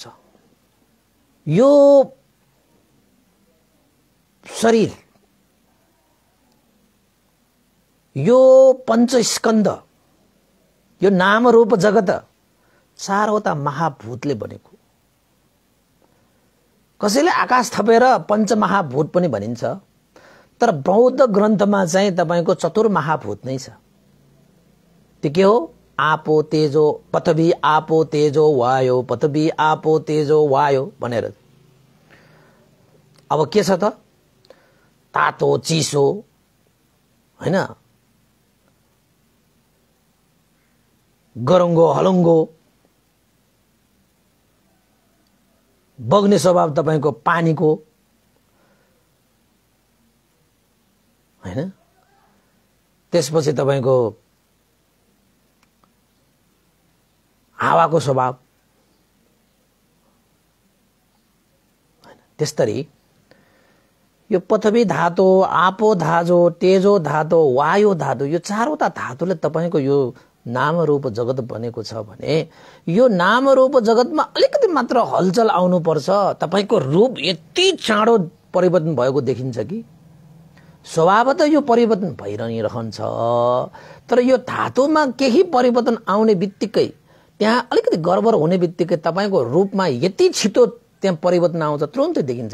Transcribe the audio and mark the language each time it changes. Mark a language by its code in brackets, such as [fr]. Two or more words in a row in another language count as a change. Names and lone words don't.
[ne] यो शरीर, यो पञ्चस्कन्ध, यो नाम रूप जगत चारवटा महाभूतले बनेको। कसैले आकाश थपेर पञ्चमहाभूत पनि भनिन्छ, तर बौद्ध ग्रन्थमा चाहिँ तपाईको चतुर्महाभूत नै छ। त्यो के हो? [pi] आपो तेजो पृथ्वी, आपो तेजो वायु, पृथ्वी आपो तेजो वायु भनेर। [ne] अब के छ त? तातो चिसो, हैन? गरङ्गो हलङ्गो, बग्ने स्वभाव तपाईको पानीको, हैन? त्यसपछि तपाईको हावाको स्वभाव, त्यस्तरी यो पृथ्वी धातु, आपो धातु, तेजो धातु, वायु धातु, यो चारवटा धातुले तपाईको यो नाम रूप जगत बनेको छ भने यो नाम रूप जगतमा अलिकति मात्र हलचल आउनु पर्छ, तपाईको रूप यति चाँडो परिवर्तन भएको देखिन्छ कि स्वभावतः यो परिवर्तन भइरहन्छ। तर यो धातुमा केही परिवर्तन आउने बित्तिकै, त्यहाँ अलिकति गडबड हुने बित्तिकै तपाईको रूपमा यति छिटो त्यहाँ परिवर्तन आउँछ, तुरुन्तै देखिन्छ।